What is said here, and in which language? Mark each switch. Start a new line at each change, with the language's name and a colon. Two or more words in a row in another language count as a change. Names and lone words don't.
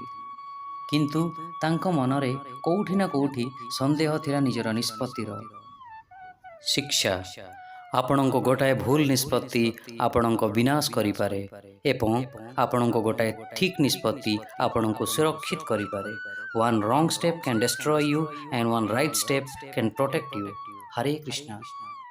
Odia: କିନ୍ତୁ ତାଙ୍କ ମନରେ କୋଉଠି ନା କୋଉଠି ସନ୍ଦେହ ଥିଲା ନିଜର ନିଷ୍ପତ୍ତିର। ଶିକ୍ଷା ଆପଣଙ୍କ ଗୋଟାଏ ଭୁଲ ନିଷ୍ପତ୍ତି ଆପଣଙ୍କ ବିନାଶ କରିପାରେ ଏବଂ ଆପଣଙ୍କ ଗୋଟାଏ ଠିକ୍ ନିଷ୍ପତ୍ତି ଆପଣଙ୍କୁ ସୁରକ୍ଷିତ କରିପାରେ।
English: One wrong step can destroy you and one right step can protect you. Hare Krishna.